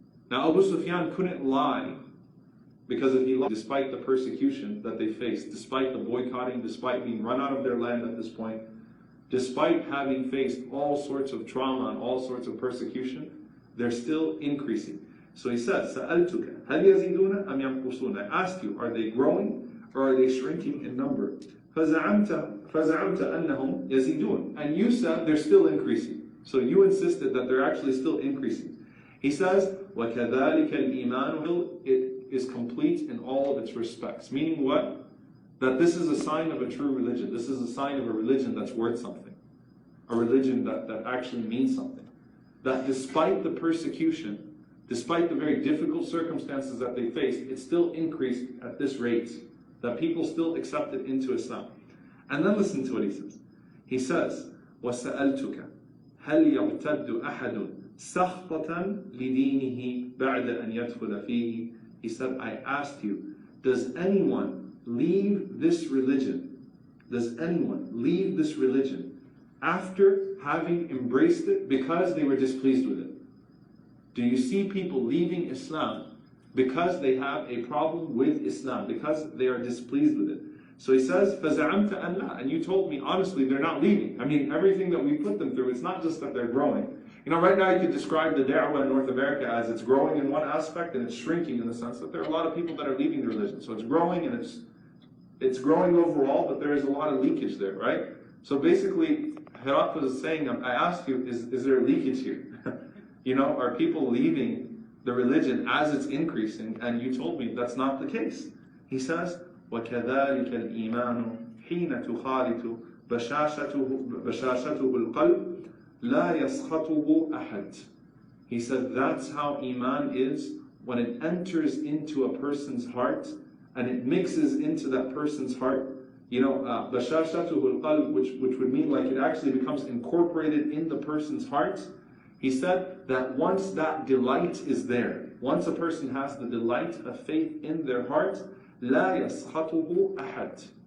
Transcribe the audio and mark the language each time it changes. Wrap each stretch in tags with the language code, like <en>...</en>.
<en>Now Abu Sufyan couldn't lie, because if he lied, despite the persecution that they faced, despite the boycotting, despite being run out of their land at this point, despite having faced all sorts of trauma and all sorts of persecution, they're still increasing. So he says,</en> <ar>سَأَلْتُكَ هَلْ يَزِيدُونَ أَمْ يَنْقُصُونَ?</ar> <en>I asked you, are they growing or are they shrinking in number?</en> <ar>فَزَعَمْتَ أَنَّهُمْ يَزِيدُونَ.</ar> <en>And you said they're still increasing. So you insisted that they're actually still increasing. He says,</en> <ar>وَكَذَلِكَ الْإِيمَانُ.</ar> <en>It is complete in all of its respects. Meaning what? That this is a sign of a true religion. This is a sign of a religion that's worth something. A religion that actually means something. That despite the persecution, despite the very difficult circumstances that they faced, it still increased at this rate. That people still accepted into Islam. And then listen to what he says. He says,</en> <ar>وَسَأَلْتُكَ هَلْ يَرْتَدُّ أَحَدٌ سَخْطَةً لِدِينِهِ بَعْدَ أَنْ يَدْخُلَ فِيهِ.</ar> <en>He said, I asked you, does anyone leave this religion? Does anyone leave this religion after having embraced it because they were displeased with it? Do you see people leaving Islam because they have a problem with Islam, because they are displeased with it? So he says,</en> <ar>فَزَعَمْتَ أَنْ لَا.</ar> <en>And you told me, honestly, they're not leaving. I mean, everything that we put them through, it's not just that they're growing. You know, right now you could describe the da'wah in North America as it's growing in one aspect and it's shrinking in the sense that there are a lot of people that are leaving the religion. So it's growing and it's growing overall, but there is a lot of leakage there, right? So basically, Herakl is saying, I asked you, is there a leakage here? You know, are people leaving the religion as it's increasing? And you told me that's not the case. He says,</en> <ar>وَكَذَلِكَ الْإِيمَانُ حِينَ تُخَالِطُ بَشَاشَتُهُ الْقَلْبِ لَا يَسْخَطُهُ أَحَدٌ.</ar> <en>He said that's how Iman is when it enters into a person's heart and it mixes into that person's heart. You know,</en> <ar>بَشَاشَتُهُ الْقَلْبِ,</ar> <en>which would mean like it actually becomes incorporated in the person's heart. He said that once that delight is there, once a person has the delight of faith in their heart,</en> <ar>لَا يَسْخَطُهُ أَحَدٌ.</ar>